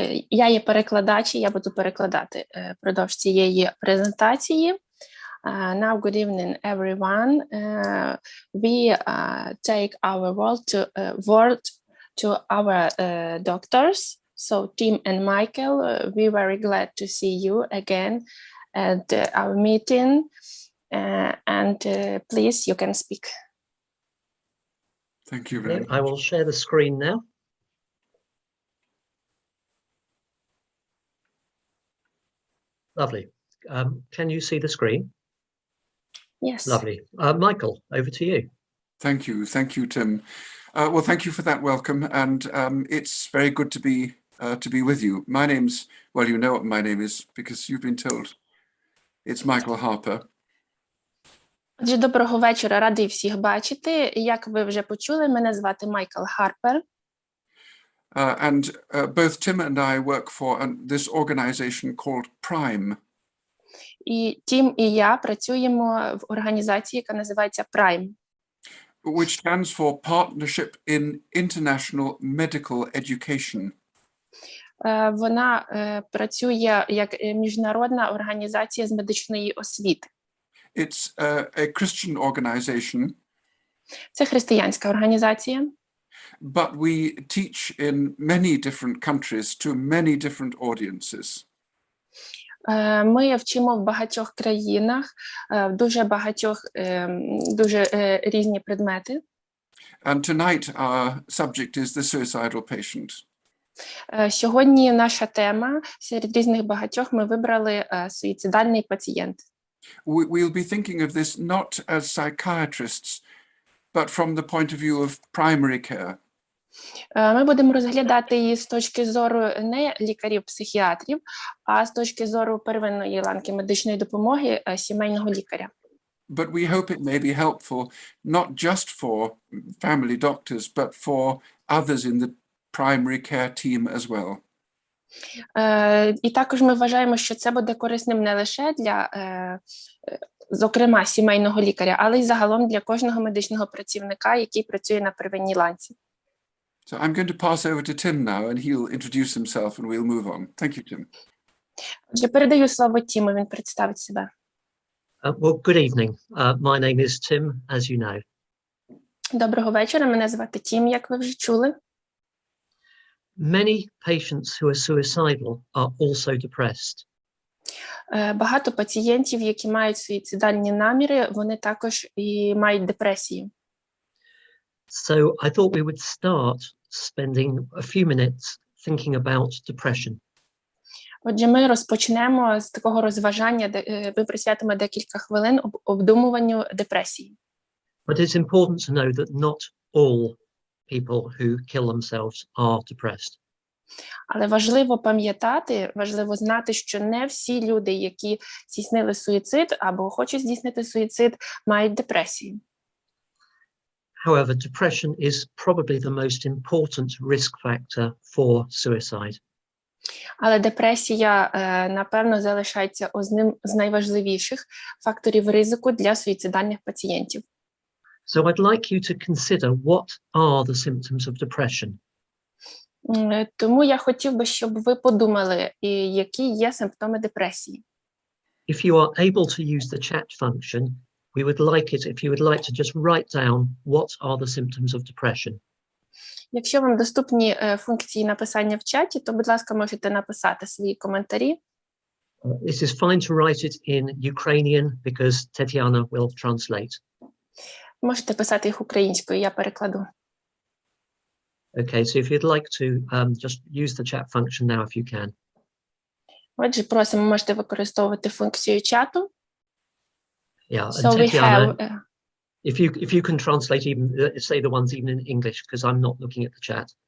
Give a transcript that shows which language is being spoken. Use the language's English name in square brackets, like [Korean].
[Ukrainian] Я є перекладач, і я буду перекладати впродовж цієї презентації. [English] Now, good evening, everyone. We take our word to our doctors. So, Tim and Michael, we're very glad to see you again at our meeting. And please, you can speak. Thank you very much. I will share the screen now. Lovely. Can you see the screen? Yes. Lovely. Michael, over to you. Thank you. Thank you, Tim. Well, thank you for that welcome. And it's very good to be with you. My name's, well, you know what my name is because you've been told. It's Michael Harper. [Ukrainian] Отже, доброго вечора, радий всіх бачити. Як ви вже почули, мене звати Майкл Харпер. [English] And both Tim and I work for this organization called Prime. [Ukrainian] І Тім і я працюємо в організації, яка називається Prime. [English] Which stands for Partnership in International Medical Education. [Ukrainian] Вона працює як міжнародна організація з медичної освіти. [English] It's a Christian organization. [Ukrainian] Це християнська організація. [English] But we teach in many different countries to many different audiences. [Ukrainian] Ми вчимо в багатьох країнах, в дуже багатьох, дуже різні предмети. [English] And tonight our subject is the suicidal patient. [Ukrainian] Сьогодні наша тема, серед різних багатьох, ми вибрали суїцидальний пацієнт. [English] We'll be thinking of this not as psychiatrists, but from the point of view of primary care. [Ukrainian] Ми будемо розглядати її з точки зору не лікарів-психіатрів, а з точки зору первинної ланки медичної допомоги сімейного лікаря. [English] but we hope it may be helpful not just for family doctors, but for others in the primary care team as well. [Ukrainian] І також ми вважаємо, що це буде корисним не лише для, зокрема, сімейного лікаря, але й загалом для кожного медичного працівника, який працює на первинній ланці. [English] So I'm going to pass over to Tim now, and he'll introduce himself, and we'll move on. Thank you, Tim. [Ukrainian] Я передаю слово Тіму, він представить себе. [English] Well, good evening. My name is Tim, as you know. [Ukrainian] Доброго вечора, мене звати Тім, як ви вже чули. [English] Many patients who are suicidal are also depressed. [Ukrainian] Багато пацієнтів, які мають суїцидальні наміри, вони також і мають депресію. [English] So I thought we would start spending a few minutes thinking about depression. [Ukrainian] Отже, ми розпочнемо з такого розважання, де ми присвятимо декілька хвилин обдумуванню депресії. [English] But it's important to know that not all people who kill themselves are depressed. [Ukrainian] Але важливо пам'ятати, важливо знати, що не всі люди, які здійснили суїцид або хочуть здійснити суїцид, мають депресію. [English] However, depression is probably the most important risk factor for suicide. [Ukrainian] Але депресія, напевно, залишається одним з найважливіших факторів ризику для суїцидальних пацієнтів. [English] So I'd like you to consider what are the symptoms of depression. [Ukrainian] Тому я хотів би, щоб ви подумали, які є симптоми депресії. [English] If you are able to use the chat function, we would like it if you would like to just write down what are the symptoms of depression. [Ukrainian] Якщо вам доступні функції написання в чаті, то, будь ласка, можете написати свої коментарі. [English] It is fine to write it in Ukrainian because Tetiana will translate. [Ukrainian] Можете писати їх українською, я перекладу. [English] Okay, so if you'd like to just use the chat function now if you can. [Ukrainian] Отже, просимо, можете використовувати функцію чату. [English] Yeah, and So we Tetiana, have, if you can translate even, say the ones even in English, because I'm not looking at the chat.